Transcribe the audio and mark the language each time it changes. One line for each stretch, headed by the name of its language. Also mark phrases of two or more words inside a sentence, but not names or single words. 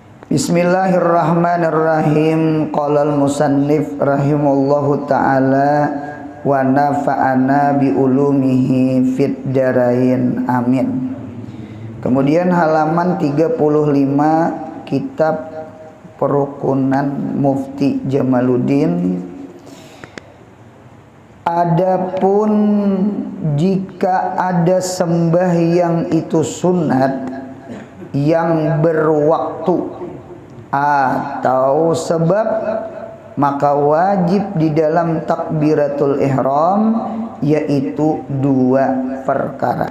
Arabic: بسم الله الرحمن الرحيم. قال المصنف رحمه الله تعالى ونفعنا بعلومه في الدارين آمين.
Malay: Kemudian halaman 35 kitab Perukunan Mufti Jamaluddin. Adapun jika ada sembahyang itu sunat yang berwaktu atau sebab, maka wajib di dalam
Arabic: تكبيرة الإحرام
Malay: yaitu dua perkara.